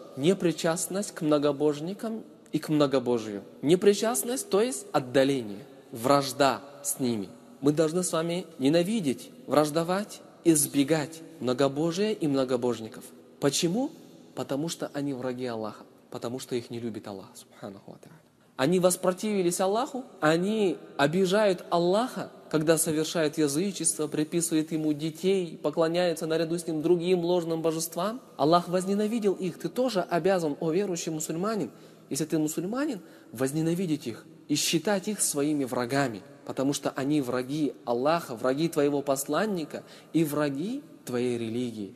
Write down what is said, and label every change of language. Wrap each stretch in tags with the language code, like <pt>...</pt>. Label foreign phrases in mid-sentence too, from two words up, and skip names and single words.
<ru>Непричастность к многобожникам и к многобожию. Непричастность, то есть отдаление, вражда с ними. Мы должны с вами ненавидеть, враждовать, избегать многобожия и многобожников. Почему? Потому что они враги Аллаха, потому что их не любит Аллах, субханаху ва тааля. Они воспротивились Аллаху, они обижают Аллаха, когда совершают язычество, приписывают Ему детей, поклоняются наряду с Ним другим ложным божествам. Аллах возненавидел их. Ты тоже обязан, о верующий мусульманин, если ты мусульманин, возненавидеть их и считать их своими врагами, потому что они враги Аллаха, враги твоего посланника и враги твоей религии.</ru>